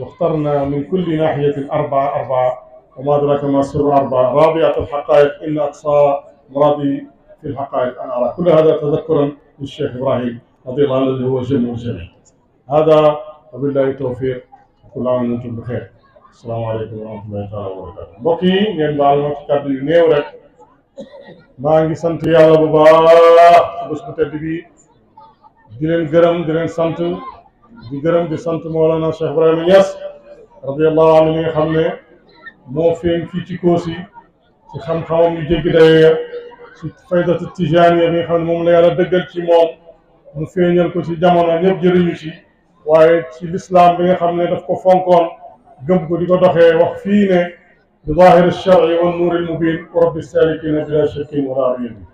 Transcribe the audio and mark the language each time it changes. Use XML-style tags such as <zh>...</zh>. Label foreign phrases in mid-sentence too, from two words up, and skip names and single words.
<ar>واخترنا من كل ناحية أربعة، وما أدراك ما سر أربعة، رابعة الحقائق إن أقصى مرادي في الحقائق أن أرى. كل هذا تذكرا للشيخ إبراهيم رضي الله عنه الذي هو جل الجميع. هذا وبالله التوفيق، كل عام وأنتم بخير. السلام عليكم ورحمة الله تعالى وبركاته.</ar> <wo>mbokk yi ngeen baal ma ci kàddu yu néew rek, maa ngi sant yàlla bu baax ci bés bu tedd bi, di leen gërëm di leen sant, di gërëm di sant Mawlana Cheikh Ibrahima Niass</wo> <ar>رضي الله عنه</ar> <wo>mi nga xam ne moo feeñ fii ci Kossy ci xam-xamam yu jéggi dayoo ci faydatu tijaaniya bi nga xam ne moom la yàlla dëggal ci moom, mu feeñal ko ci jamono ñëpp jëriñu ci, waaye ci lislaam bi nga xam ne daf ko fonkoon gëm ko di ko doxee, wax fii ne</wo> <ar>بظاهر الشرع ونور المبين ورب السالكين بلا شك ولا ريب.</ar>